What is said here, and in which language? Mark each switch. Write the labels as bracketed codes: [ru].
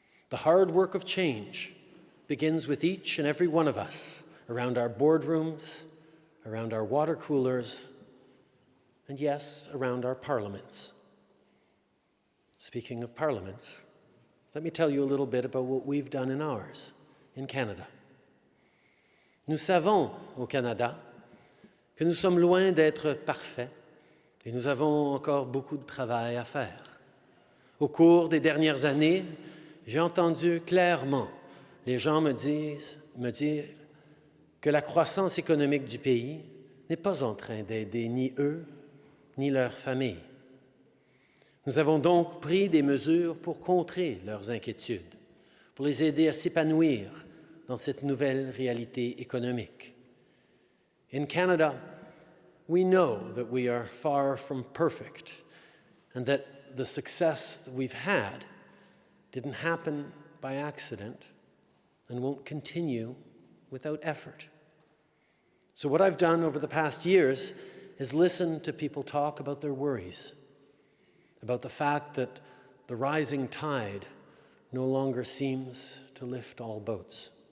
[en] The hard work of change begins with each and every one of us around our boardrooms, around our water coolers, and yes, around our parliaments. Speaking of parliaments, let me tell you a little bit about what we've done in ours, in Canada. [fr] Nous savons, au Canada, que nous sommes loin d'être parfaits et nous avons encore beaucoup de travail à faire. Au cours des dernières années, j'ai entendu clairement les gens me dire que la croissance économique du pays n'est pas en train d'aider ni eux, ni leurs familles. Nous avons donc pris des mesures pour contrer leurs inquiétudes, pour les aider à s'épanouir dans cette nouvelle réalité économique. [en] In Canada, we know that we are far from perfect and that the success that we've had didn't happen by accident and won't continue without effort. So what I've done over the past years is listen to people talk about their worries, about the fact that the rising tide no longer seems to lift all boats.